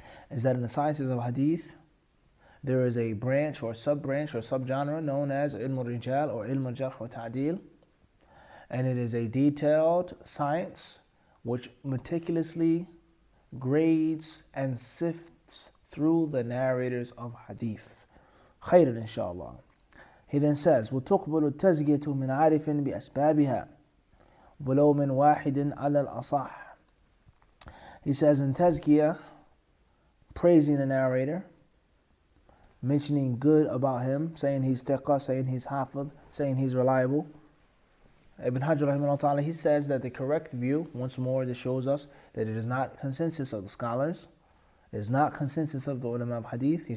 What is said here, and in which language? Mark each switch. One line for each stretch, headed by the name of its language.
English: Is that in the sciences of hadith, there is a branch or sub-branch or subgenre known as ilm al-rijal or ilm al-jarh wa ta'deel. And it is a detailed science which meticulously grades and sifts through the narrators of hadith.
Arabic: Khairan inshallah.
English: He then says,
Arabic: وَتُقْبَلُ التَّزْكِيَةُ مِنْ عَارِفٍ بِأَسْبَابِهَا وَلَوْ مِنْ وَاحِدٍ عَلَى الْأَصَحِّ.
English: He says in tazkiyah, praising the narrator, mentioning good about him, saying he's thiqah, saying he's hafid, saying he's reliable. Ibn Hajar rahimahullah ta'ala, he says that the correct view, once more this shows us that it is not consensus of the scholars, it is not consensus of the ulama of hadith.